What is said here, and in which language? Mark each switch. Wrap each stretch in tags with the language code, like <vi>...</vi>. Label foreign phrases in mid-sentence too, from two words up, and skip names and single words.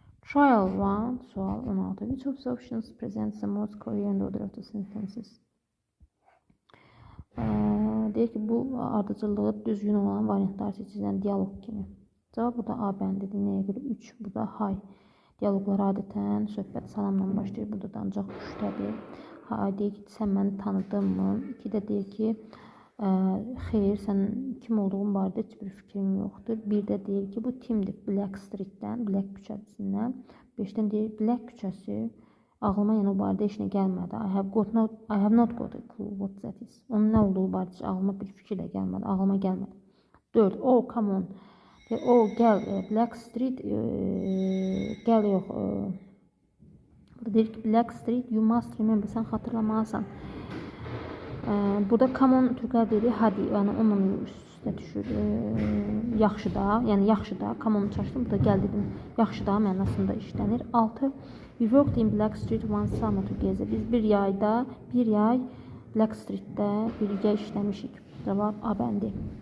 <az>Trial 1, sual 16.</az> <en>Which of the options presents the most coherent order of the sentences?</en> <az>Deyir ki, bu ardıcıllığı düzgün olan variantlar seçilən diyalog kimi. Cavab burada A bəndidir. Nəyə görə? 3. Bu da hay. Diyaloglar adətən söhbət salamla başlayır. Burada da ancaq 3-dədir. Hay deyir ki, sən məni tanıdın mı? 2 də deyir ki, xeyr, sən kim olduğun barədə heç bir fikrim yoxdur. 1 də deyir ki, bu Timdir. Black Streetdən, Black küçəsindən. 5-dən deyir, Black küçəsi. Ağlıma yəni o barədə heç nə gəlmədi.</az> <en>I have not got a clue what that is.</en> <az>Onun nə olduğu barədə ağlıma bir fikir də gəlmədi. Ağlıma gəlmədi. 4.</az> <en>Oh, come on.</en> <az>Oh, gəl. Black Street. Gəl yox. Burada deyir ki,</az> <en>Black Street, you must remember.</en> <az>Sən xatırlamalısan. Burada</az> <en>come on,</en> <az>türklər deyir, hadi. Yəni onunla üstə düşür. Yaxşı da. Yəni yaxşı da.</az> <en>Come on</en> <az>çaşdım. Burada gəl dedim. Yaxşı da mənasında işlənir. 6.</az> <en>We worked in Black Street one summer together.</en> <az>Biz bir yay Black Street'də birgə işləmişik. Cavab A bəndi.</az>